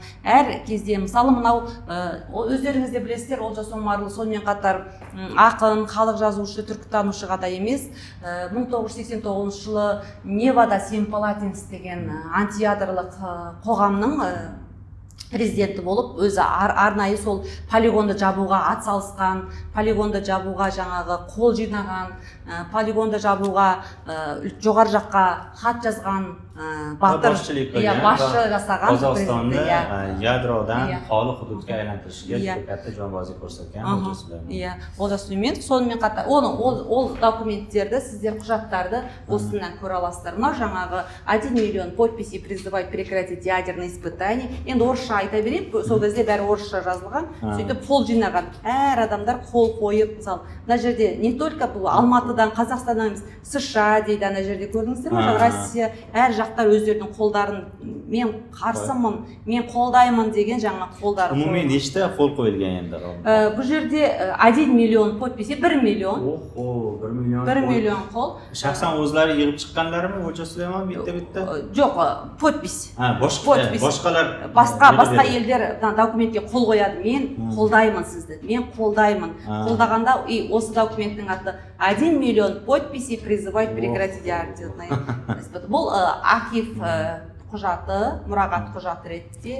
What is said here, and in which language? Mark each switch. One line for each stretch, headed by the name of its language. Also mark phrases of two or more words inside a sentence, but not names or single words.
Kazakh: Әр кезде, мысалы мынау, өздеріңіз де білесіздер, Олжас Омарұл сонымен қатар ақын, халық жазушы, түркітанушы ғана емес, 1989 жылы Невада Семипалатинск деген антиядролық қоғамның президенті болып, өзі арнайы сол полигонды жабуға ат салысқан, полигонды жабуға жаңағы қол жинаған, полигонды жабуға жоғары жаққа хат жазған батыр, басшы жасаған.
Uzbek: Qozog'istonni yadrodan xoli hududga aylantirishga juda katta jonbozlik ko'rsatgan Олжас Сүлейменов.
Kazakh: Олжас Сүлейменов, сонымен қатар ол документтерді, сіздер құжаттарды осынан көре аласыздар. Мына жаңағы
Russian: 1 миллион подписей призывать прекратить ядерные испытания.
Kazakh: Енді орысша айта берейін, сол кезде бәрі орысша жазылған. Сөйтіп қол жинаған. Әр адамдар қол қойып, мысалы, мына жерде
Russian: не только
Kazakh: бұл Алматыдан, Қазақстаннан емес, США дейді, ана жерде көрдіңіздер ме? Россия, әр жақтар өздерінің қолдарын мен қарсымын, мен қолдаймын деген жаңа қолдары
Uzbek: Umumiy nechta qo'l qo'yilgan endi?
Kazakh: бұл жерде 1 миллион подпись, 1 миллион.
Uzbek: Oho, 1 million.
Kazakh: 1 миллион қол.
Uzbek: Shaxsan o'zlari yig'ib chiqqanlarmi O'lja Sulaymon bitta?
Kazakh: Жоқ, подпись.
Uzbek: Boshqalar
Kazakh: Басқа елдер документке қол қояды. Мен қолдаймын сізді. Мен қолдаймын. Қолдағанда осы документтің аты
Russian: 1 миллион подписей призывать прекратить артельный.
Kazakh: Бұл архив құжаты, мұрағат құжаты ретінде.